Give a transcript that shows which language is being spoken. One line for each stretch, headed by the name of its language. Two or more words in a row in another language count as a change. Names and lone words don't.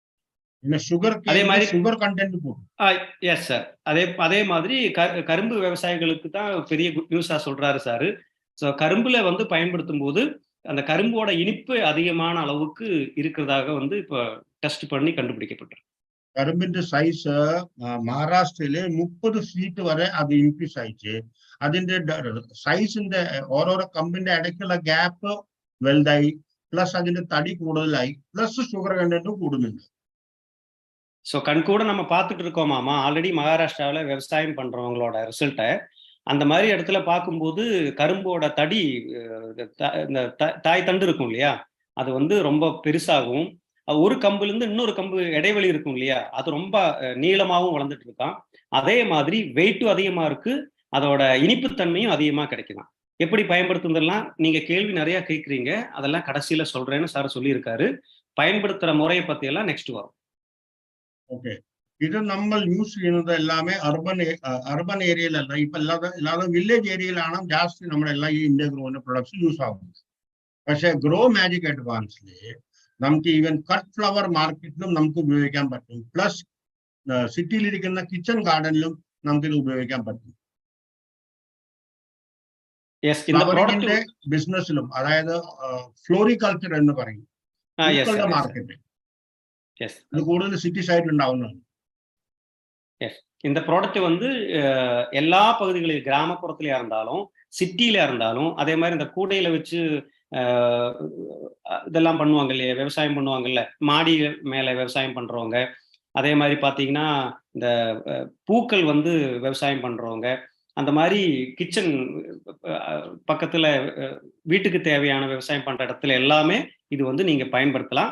Tamil: அதே மாதிரி
English: sugar content
Tamil: போடும். எஸ் சார். அதே மாதிரி கரும்பு விவசாயிகளுக்கு தான் பெரிய நியூஸா சொல்றாரு சார். ஸோ கரும்புல வந்து பயன்படுத்தும் போது அந்த கரும்போட இனிப்பு அதிகமான அளவுக்கு இருக்கிறதாக வந்து இப்போ டெஸ்ட் பண்ணி கண்டுபிடிக்கப்பட்டிருக்கு.
Malayalam: കരുമ്പിന്റെ സൈസ് മഹാരാഷ്ട്രയില് 30 ഫീറ്റ് വരെ അത് ഇൻക്രീസ് ആയിച്ച്. അതിന്റെ സൈസിന്റെ ഓരോരോ കമ്പിന്റെ ഇടയ്ക്കുള്ള ഗ്യാപ്പ് വലുതായി, പ്ലസ് അതിന്റെ തടി കൂടുതലായി, പ്ലസ്
English: sugar contentും
Malayalam: കൂടുന്നുണ്ട്.
Tamil: ஸோ கண்கூட நம்ம பார்த்துட்டு இருக்கோமாமா, ஆல்ரெடி மகாராஷ்டிராவில் விவசாயம் பண்றவங்களோட ரிசல்ட்டை அந்த மாதிரி இடத்துல பார்க்கும்போது கரும்போட தடி, இந்த தாய் தண்டு இருக்கும் இல்லையா, அது வந்து ரொம்ப பெருசாகவும், ஒரு கம்புலேருந்து இன்னொரு கம்பு இடைவெளி இருக்கும் இல்லையா, அது ரொம்ப நீளமாகவும் வளர்ந்துட்டு இருக்கான். அதே மாதிரி வெயிட்டும் அதிகமாக இருக்கு, அதோட இனிப்புத்தன்மையும் அதிகமாக கிடைக்குதான். எப்படி பயன்படுத்துறதெல்லாம் நீங்க கேள்வி நிறைய கேட்குறீங்க, அதெல்லாம் கடைசியில சொல்றேன்னு சார் சொல்லியிருக்காரு. பயன்படுத்துற முறையை பத்தி எல்லாம் நெக்ஸ்ட் வரும்.
Malayalam: ഓക്കെ, ഇത് നമ്മൾ യൂസ് ചെയ്യുന്നത് എല്ലാമേ
English: urban areaയിലല്ല.
Malayalam: ഇപ്പൊ അല്ലാതെ
English: village areaയിലാണ്
Malayalam: ജാസ്തി നമ്മളെല്ലാം ഈ ഇന്ത്യ ഗ്രോന്റെ
English: products use
Malayalam: ആകുന്നത്. പക്ഷെ ഗ്രോ മാജിക് അഡ്വാൻസില് നമുക്ക്
English: even cut flower marketിലും
Malayalam: നമുക്ക് ഉപയോഗിക്കാൻ പറ്റും. പ്ലസ് സിറ്റിയിലിരിക്കുന്ന
English: kitchen gardenിലും
Malayalam: നമുക്കിത് ഉപയോഗിക്കാൻ പറ്റും.
English: floweringന്റെ businessിലും,
Malayalam: അതായത് ഫ്ലോറികൾച്ചർ എന്ന് പറയും, പൂക്കളുടെ മാർക്കറ്റ്, ഇത് കൂടുതൽ
English: city sideിൽ
Malayalam: ഉണ്ടാവുന്നതാണ്.
Tamil: இந்த ப்ராடக்ட் வந்து எல்லா பகுதிகளிலும், கிராமப்புறத்திலயா இருந்தாலும் சிட்டியில இருந்தாலும், அதே மாதிரி இந்த கூடையில வச்சு இதெல்லாம் பண்ணுவாங்க இல்லையா, விவசாயம் பண்ணுவாங்கல்ல, மாடி மேல விவசாயம் பண்றவங்க, அதே மாதிரி பார்த்தீங்கன்னா இந்த பூக்கள் வந்து விவசாயம் பண்றவங்க, அந்த மாதிரி கிச்சன் பக்கத்துல வீட்டுக்கு தேவையான விவசாயம் பண்ற இடத்துல எல்லாமே இது வந்து நீங்க பயன்படுத்தலாம்.